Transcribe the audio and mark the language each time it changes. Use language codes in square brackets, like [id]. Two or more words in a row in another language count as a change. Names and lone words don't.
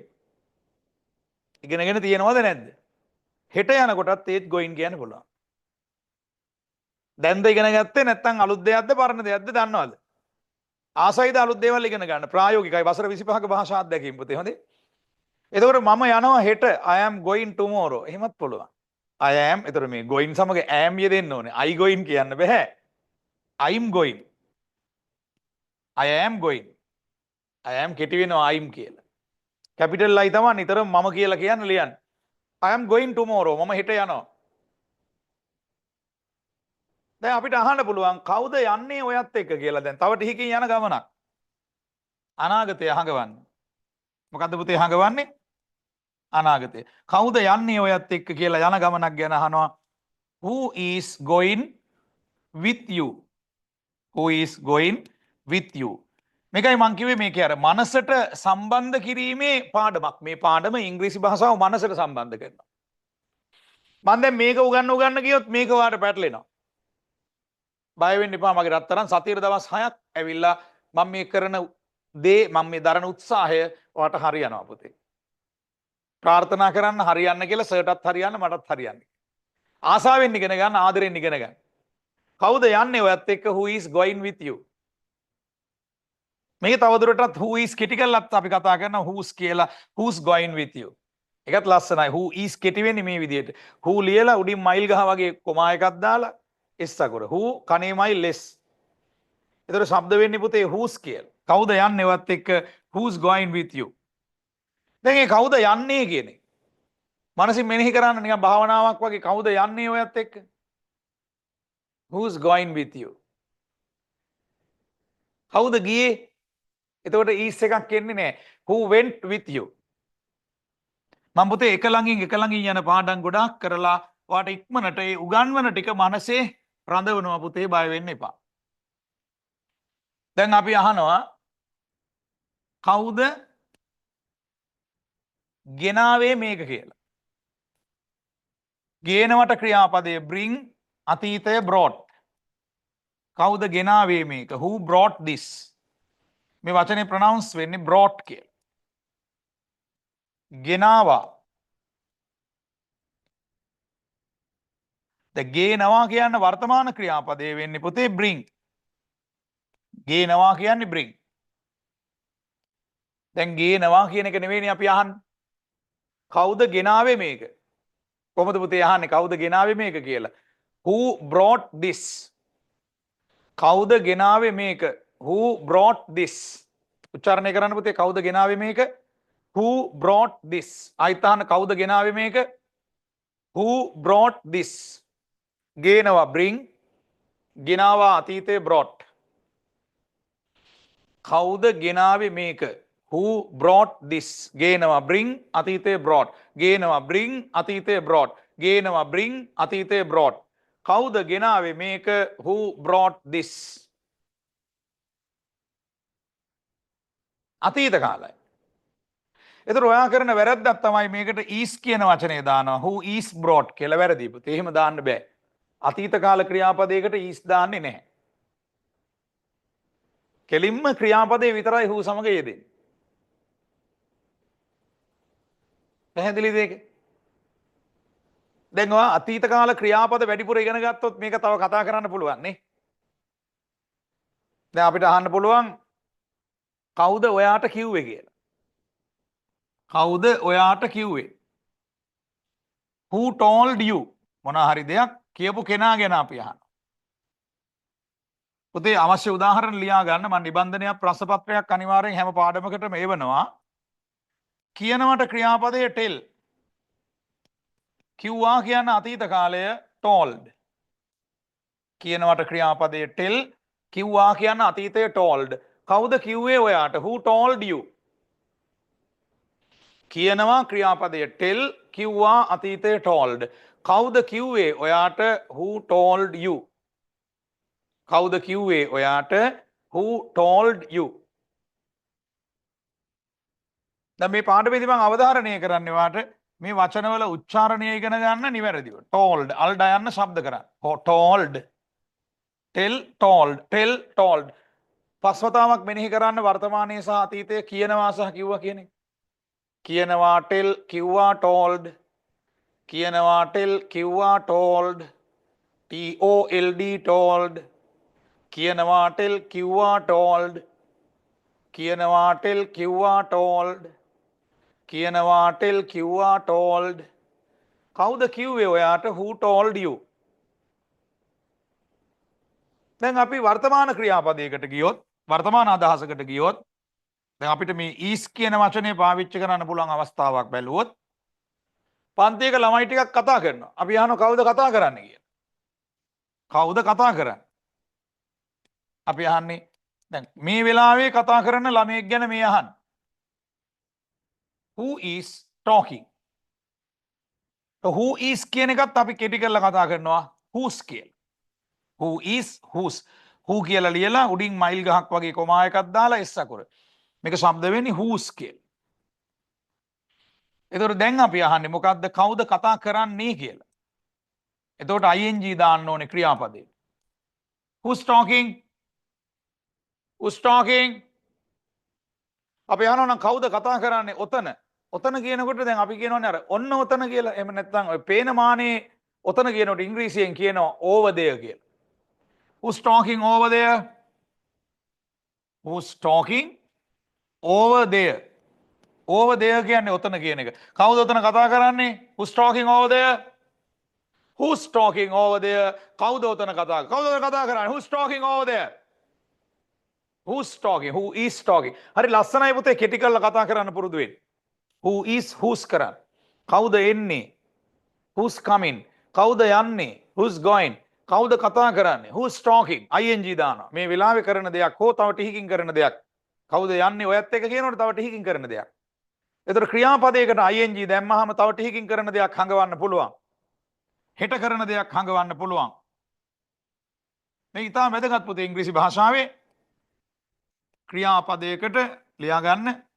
[si] ඉගෙනගෙන තියෙනවද නැද්ද? හෙට යනකොටත් ඒත් going කියන්න පුළුවන්. දැන්ද ඉගෙන ගත්තේ නැත්නම් අලුත් දෙයක්ද පරණ දෙයක්ද දන්නවද? ආසයිද අලුත් දේවල් ඉගෙන ගන්න. ප්‍රායෝගිකයි. වසර 25ක භාෂා අධ්‍යක්ෂින් පුතේ හොඳේ. එතකොට මම යනවා හෙට [en] I am going tomorrow. [si] එහෙමත් පුළුවන්. [en] I am [si] එතකොට මේ going සමග am යෙදෙන්න ඕනේ. [en] I going [si] කියන්න බෑ. [en] I'm going. I am going. [si] I am කෙටි වෙනවා I'm කියලා. කැපිටල් I තමයි නිතරම මම කියලා කියන්න ලියන්න. [en] I am going tomorrow. [si] මම හෙට යනවා. දැන් අපිට අහන්න පුළුවන් කවුද යන්නේ ඔයත් එක්ක කියලා. දැන් තව ටිකකින් යන ගමනක්. අනාගතය හඟවන්න. මොකද්ද පුතේ හඟවන්නේ? අනාගතය. කවුද යන්නේ ඔයත් එක්ක කියලා යන ගමනක් ගැන අහනවා. [en] Who is going with you? Who is going with you? [si] මේකයි මං කිව්වේ මේකේ අර මනසට සම්බන්ධ කිරීමේ පාඩමක්. මේ පාඩම ඉංග්‍රීසි භාෂාව මනසට සම්බන්ධ කරනවා. මම දැන් මේක උගන්න ගියොත් මේක වාට පැටලෙනවා. බය වෙන්න එපා. මගේ රත්තරන් සතියේ දවස් 6ක් ඇවිල්ලා මම මේ කරන දේ මම මේ දරන උත්සාහය ඔයාට හරියනවා පුතේ. ප්‍රාර්ථනා කරන්න හරියන්න කියලා සර්ටත් හරියන්න මටත් හරියන්න. ආසාවෙන් ඉගෙන ගන්න ආදරෙන් ඉගෙන ගන්න. කවුද යන්නේ ඔයත් එක්ක [en] who is going with you? [si] මේක තවදුරටත් [en] who is [si] කෙටි කරලත් අපි කතා කරනවා who's කියලා [en] who's going with you. [si] ඒකත් ලස්සනයි. [en] who is [si] කෙටි වෙන්නේ මේ විදිහට. who ලියලා උඩින් මයිල් ගහ වගේ කොමා එකක් දාලා S අකුර. who කනේ මයිල් less. ඒතර ශබ්ද වෙන්නේ පුතේ who's කියලා. කවුද යන්නේ ඔයත් එක්ක [en] who's going with you? [si] දැන් ඒ කවුද යන්නේ කියන්නේ මනසින් මෙනෙහි කරන්න නිකන් භාවනාවක් වගේ කවුද යන්නේ ඔයත් එක්ක? [en] who's going with you? [si] කවුද ගියේ? එතකොට is එකක් එන්නේ නැහැ. [en] who went with you? [si] මම පුතේ එක ළඟින් යන පාඩම් ගොඩාක් කරලා ඔයාට ඉක්මනට ඒ උගන්වන ටික මනසේ රඳවනවා පුතේ බය වෙන්න එපා. දැන් අපි අහනවා කවුද ගෙනාවේ මේක කියලා. ගේනවට ක්‍රියාපදයේ bring අතීතය brought. කවුද ගෙනාවේ මේක? [en] who brought this? [si] මේ වචනේ ප්‍රොනවුන්ස් වෙන්නේ brought කියලා. ගෙනාවා. දැන් ගේනවා කියන්නේ වර්තමාන ක්‍රියාපදයේ වෙන්නේ පුතේ bring. ගේනවා කියන්නේ bring. දැන් ගේනවා කියන එක නෙවෙයිනේ අපි අහන්නේ. කවුද ගෙනාවේ මේක? කොහොමද පුතේ අහන්නේ කවුද ගෙනාවේ මේක කියලා? [en] who brought this? [si] කවුද ගෙනාවේ මේක? [en] who brought this? [si] උච්චාරණය කරන්න පුතේ කවුද ගෙනාවේ මේක? [en] Who brought this? [si] ආයිතාන කවුද ගෙනාවේ මේක? [en] Who brought this? [si] ගේනවා bring, ගෙනාවා අතීතයේ brought. කවුද ගෙනාවේ මේක? [en] Who brought this? [si] ගේනවා bring, අතීතයේ brought. ගේනවා bring, අතීතයේ brought. ගේනවා bring, අතීතයේ brought. කවුද ගෙනාවේ මේක? [en] Who brought this? [si] අතීත කාලයි. එතකොට ඔයා කරන වැරද්දක් තමයි මේකට is කියන වචනේ දානවා. [en] Who is brought [si] කියලා වැරදි පුතේ. එහෙම දාන්න බෑ. අතීත කාල ක්‍රියාපදයකට is දාන්නේ නැහැ. කෙලින්ම ක්‍රියාපදේ විතරයි who සමග යෙදෙන්නේ. පැහැදිලිද ඒක? දැන් ඔයා අතීත කාල ක්‍රියාපද වැඩිපුර ඉගෙන ගත්තොත් මේක තව කතා කරන්න පුළුවන් නේ. දැන් අපිට අහන්න පුළුවන් කවුද ඔයාට කිව්වේ කියලා. කවුද ඔයාට කිව්වේ? [en] Who told you? [si] මොනවා හරි දෙයක් කියපු කෙනා ගැන අපි අහනවා. පුතේ අවශ්‍ය උදාහරණ ලියා ගන්න. මම නිබන්ධනයක් ප්‍රශ්න පත්‍රයක් අනිවාර්යෙන් හැම පාඩමකටම එවනවා. කියනවට ක්‍රියාපදයේ tell. කිව්වා කියන අතීත කාලය told. කියනවට ක්‍රියාපදයේ tell. කිව්වා කියන අතීතයේ told. කවුද කිව්වේ ඔයාට? [en] Who told you? [si] කියනවා ක්‍රියාපදයේ tell, කිව්වා අතීතයේ told. කවුද කිව්වේ ඔයාට? [en] Who told you? [si] කවුද කිව්වේ ඔයාට? [en] Who told you? [si] දැන් මේ පාඩමේදී මම අවධාරණය කරන්නේ වාට මේ වචනවල උච්චාරණය ඉගෙන ගන්න නිවැරදිව. told අල්ඩ යන්න ශබ්ද කරන්න. [en] told, tell, told, tell, told. [si] පස්වතාවක් මෙනෙහි කරන්න වර්තමානයේ සහ අතීතයේ කියනවා සහ කිව්වා කියන එක. කියනවා tell, කිව්වා told. කියනවා tell, කිව්වා told. [en] told, told. [si] කියනවා tell, කිව්වා told. කියනවා tell, කිව්වා told. කියනවා tell, කිව්වා told. කවුද කිව්වේ ඔයාට? [en] Who told you? [si] දැන් අපි වර්තමාන ක්‍රියාපදයකට ගියොත්, වර්තමාන අදහසකට ගියොත්, දැන් අපිට මේ is කියන වචනේ පාවිච්චි කරන්න පුළුවන් අවස්ථාවක් බැලුවොත් පන්තියක ළමයි ටිකක් කතා කරනවා. අපි අහනවා කවුද කතා කරන්නේ කියලා. කවුද කතා කරන්නේ? අපි අහන්නේ දැන් මේ වෙලාවේ කතා කරන ළමයෙක් ගැන මේ අහන්නේ. [en] Who is talking? Who is [si] කියන එකත් අපි කෙටි කරලා කතා කරනවා whose කියලා. [en] Who is whose. [si] Who කියලා ලියලා උඩින් මයිල් ගහක් වගේ කොමා එකක් දාලා s අකුර. මේක ශබ්ද වෙන්නේ whose කියලා. එතකොට දැන් අපි අහන්නේ මොකද්ද? කවුද කතා කරන්නේ කියලා. එතකොට ing දාන්න ඕනේ ක්‍රියාපදේ. [en] Who's talking? Who's talking? [si] අපි අහනවා නම් කවුද කතා කරන්නේ? ඔතන. ඔතන කියනකොට දැන් අපි කියනවනේ අර ඔන්න ඔතන කියලා. එහෙම නැත්නම් ඔය පේන මානේ ඔතන කියනකොට ඉංග්‍රීසියෙන් කියනවා [en] over there [si] කියලා. [en] Who's talking over there? Who's talking over there? Over there [si] කියන්නේ ඔතන කියන එක. කවුද ඔතන කතා කරන්නේ? [en] Who's talking over there? Who's talking over there? [si] කවුද ඔතන කතා කරන්නේ? [en] Who's talking over there? Who's talking? Who is talking? [si] හරි ලස්සනයි පුතේ කෙටි කරලා කතා කරන්න පුරුදු වෙන්න. [en] Who is who's [si] කරන්නේ? කවුද එන්නේ? [en] Who's coming? [si] කවුද යන්නේ? [en] Who's going? [si] කවුද කතා කරන්නේ? [en] Who's talking? ing දානවා. [si] මේ වෙලාවේ කරන දෙයක් හෝ තව ටිකකින් කරන දෙයක්. කවුද යන්නේ? ඔයත් එක කියනකොට තව ටිකකින් කරන දෙයක්. එතකොට ක්‍රියාපදයකට ing දැම්මහම තව ටිකකින් කරන දෙයක් හංගවන්න පුළුවන්. හෙට කරන දෙයක් හංගවන්න පුළුවන්. මේ ඉතාම වැදගත් පුතේ ඉංග්‍රීසි භාෂාවේ ක්‍රියාපදයකට ලියා ගන්න.